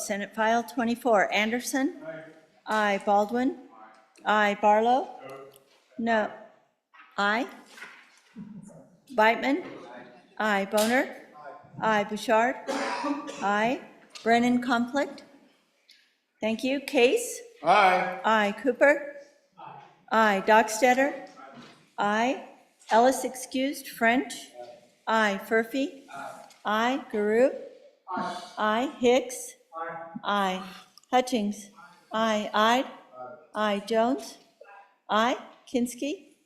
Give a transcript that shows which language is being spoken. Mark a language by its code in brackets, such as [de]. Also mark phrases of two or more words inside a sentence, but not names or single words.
[en] Senate File 24. Anderson? Aye. Baldwin? Aye. Barlow? No. Aye. Beitman? Aye. Boner? Aye. Bouchard? Aye. Brennan conflict? Thank you. Case? Aye. Aye. Cooper? Aye. Dockstetter? Aye. Ellis excused. French? Aye. Furphy? Aye. Guru? Aye. Hicks? Aye. Hutchings? Aye. Ide? Aye. Jones? Aye. Kinski?